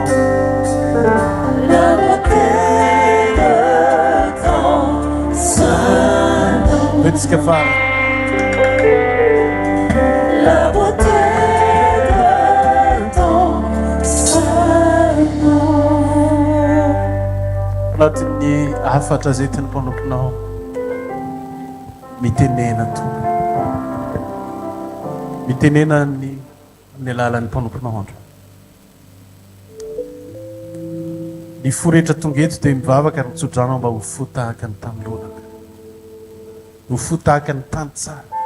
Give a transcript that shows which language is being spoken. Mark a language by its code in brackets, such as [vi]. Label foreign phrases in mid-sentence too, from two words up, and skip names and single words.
[fr] La beauté de ton sein. Vet ska fara. La beauté de ton sein. [mg] Anatin'ny hafatra zay tiany mpanomponao mitenena tompony, mitenena ny amin'ny alalan'ny mpanomponao andro. Ny foretra tonga eto dia mivavaka ary mitsodrano mba ho fo tahaka ny tany lonaka, ho fo tahaka ny tany tsara.